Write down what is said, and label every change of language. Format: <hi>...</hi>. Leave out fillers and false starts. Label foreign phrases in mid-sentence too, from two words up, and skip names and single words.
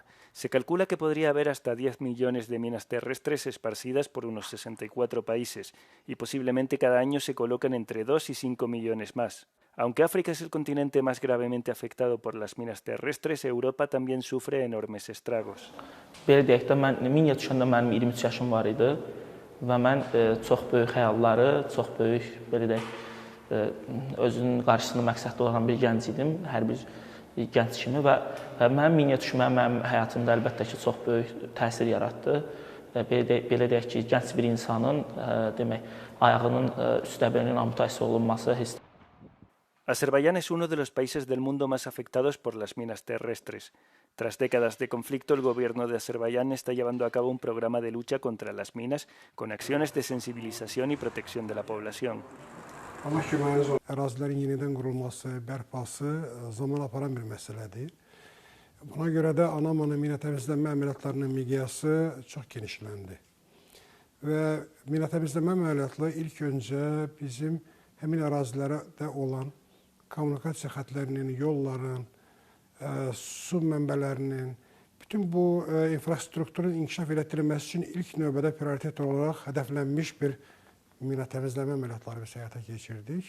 <es>Se calcula que podría haber hasta 10 millones de minas terrestres esparcidas por unos 64 países, y posiblemente cada año se colocan entre 2 y 5 millones más. Aunque África es el continente más gravemente afectado por las minas terrestres, Europa también sufre enormes estragos.</es> <az>Və mən çox böyük xəyalları, çox böyük belə deyək, özünün qarşısında məqsədli olan bir gənc idim, hər bir gənc kimi və mənim minya düşməm mənim həyatımda əlbəttə ki, çox böyük təsir yaratdı. Belə deyək ki, gənc bir insanın demək, ayağının üstəbəlinin amputasiya olunması hissdir.</az> <es>Azerbaiyán es uno de los países del mundo más afectados por las minas terrestres. Tras décadas de conflicto, el gobierno de Azerbaiyán está llevando a cabo un programa de lucha contra las minas con acciones de sensibilización y protección de la población.</es> <az>Ərazilərin yenidən qurulması, bərpası zaman aparan bir məsələdir. Buna görə də ana mina təmizlənmə əməliyyatlarının miqyası çox genişləndi. Və mina təmizlənmə əməliyyatları ilk öncə bizim həmin ərazilərdə olan kommunikasiya xətlərinin, yolların, su mənbələrinin, bütün bu infrastrukturun inkişaf etdirilməsi üçün ilk növbədə prioritet olaraq hədəflənmiş bir mina təmizləmə əməliyyatları biz həyata keçirdik.</az>